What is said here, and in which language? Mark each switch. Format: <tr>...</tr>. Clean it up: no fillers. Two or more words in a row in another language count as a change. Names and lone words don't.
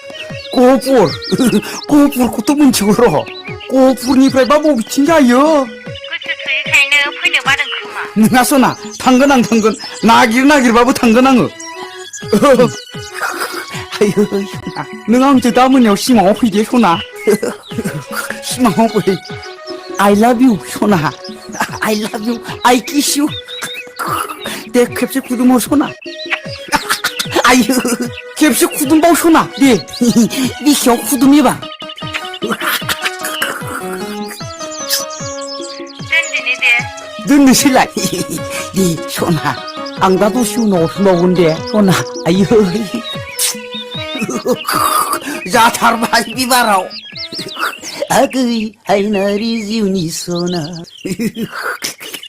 <brx>गहपुरखौथ' मिथिगौ र' गहपुरनिफ्रायबा बबेथिं जायो गोसो थोयैखायनो फैनो बादों खोमा नोङा सना थांगोन आं थांगोन नागिरबाबो थांगोन आङो आयै सना नों आंजों दा मोनायाव सिमाङाव फैदे सना सिमाङाव फै</brx> <en>I love you</en> <brx>सना</brx> <en>I love you I kiss you</en> <brx>दे खेबसे खुदुमबाव सना आयो खेबसे खुदुमबाव सना दे बेसेयाव खुदुमोबा दोनदिनि दे दोननोसैलाय दे सना आं दा दसे उनाव हरफिनबावगोन दे सना आयो जाथारबाय बिबाराव आगै हायनारि जिउनि सना</brx>